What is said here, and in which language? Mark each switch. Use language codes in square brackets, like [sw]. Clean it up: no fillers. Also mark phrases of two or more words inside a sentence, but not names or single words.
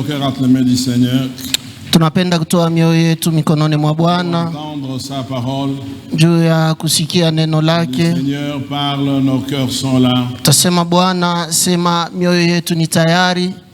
[fr] cœurs entre les mains du Seigneur. [sw] Tunapenda kutoa mioyo yetu mikononi mwa Bwana [fr] Entendre sa parole. [sw] juu ya kusikia neno lake. [fr] Le Seigneur parle, nos cœurs sont là. [sw] Tasema Bwana, sema mioyo yetu ni tayari.